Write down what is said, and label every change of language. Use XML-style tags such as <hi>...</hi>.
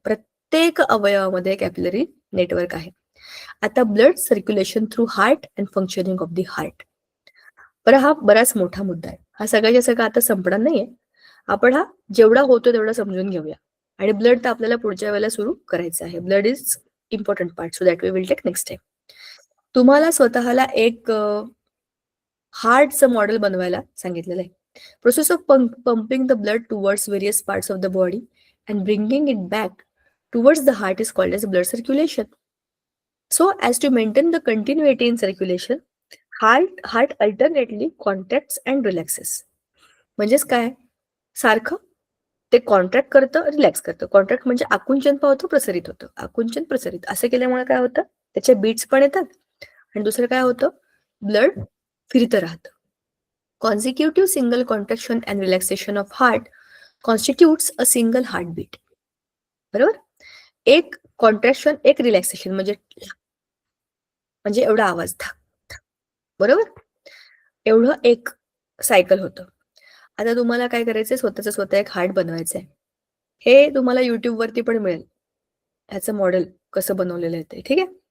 <mr>प्रत्येक अवयवामध्ये capillary network आहे. आता</mr> <en>Blood circulation through heart and functioning of the heart.</en> <mr>बरं, हा बराच मोठा मुद्दा आहे. हा सगळ्याच्या सगळा आता संपणार नाहीये. आपण हा जेवढा होतो तेवढा समजून घेऊया. आणि ब्लड तर आपल्याला पुढच्या वेळेला सुरू करायचं आहे.</mr> <en>Blood is important part, so that we will take next time.</en> <mr>तुम्हाला स्वतःला एक हार्टचं मॉडेल बनवायला सांगितलेलं आहे.</mr> <en>Process of pumping the blood towards various parts of the body and bringing it back towards the heart is called as blood circulation. So as to maintain the continuity in circulation, heart alternately contracts and relaxes.</en> <mr>म्हणजेच काय, सारखं ते contract करतं, relax करतं. Contract म्हणजे आकुंचन पावतं, प्रसरित होतं, आकुंचन प्रसरित. असं केल्यामुळे काय होतं, त्याचे बीट्स पण येतात आणि दुसरं काय होतं, ब्लड फिरतं राहतं.</mr> <en>Consecutive single contraction and relaxation of heart constitutes a single heartbeat.</en> <mr>बरोबर? एक कॉन्ट्रॅक्शन, एक रिलॅक्सेशन म्हणजे एवढा आवाज, बरोबर, एवढं एक सायकल होतं. आता तुम्हाला काय करायचंय, स्वतः एक हार्ट बनवायचंय. हे तुम्हाला युट्यूब वरती पण मिळेल, ह्याचं मॉडेल कसं बनवलेलं आहे ते. ठीक आहे.</mr>